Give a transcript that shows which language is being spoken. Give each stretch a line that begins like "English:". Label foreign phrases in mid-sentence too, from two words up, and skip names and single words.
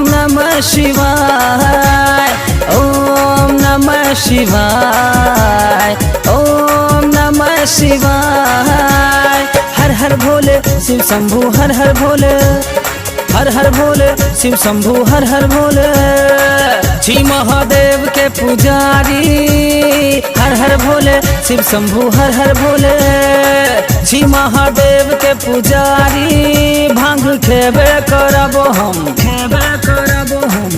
Sanskrit: नमः शिवाय ओम नमः शिवाय ओम नमः शिवाय।
Maithili: हर हर भोले शिव शंभु हर हर भोले, हर हर भोले शिव शंभु हर हर भोले। जी महादेव के पुजारी हर हर भोले शिव शंभु हर हर भोले। जी महादेव के पुजारी भांग खेबे करबो हम, खेबे करबो हम।